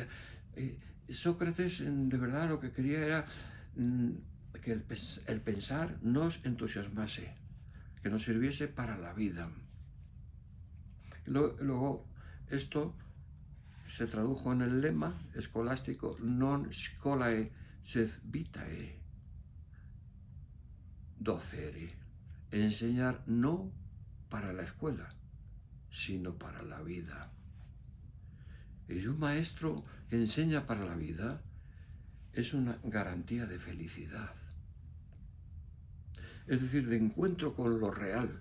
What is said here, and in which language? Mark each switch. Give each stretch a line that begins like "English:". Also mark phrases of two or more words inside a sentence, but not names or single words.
Spanish: Sócrates de verdad lo que quería era que el pensar nos entusiasmase, que nos sirviese para la vida. Luego esto se tradujo en el lema escolástico
Latin: non scholae sed vitae docere,
Spanish: enseñar no para la escuela, sino para la vida. Y un maestro que enseña para la vida es una garantía de felicidad. Es decir, de encuentro con lo real.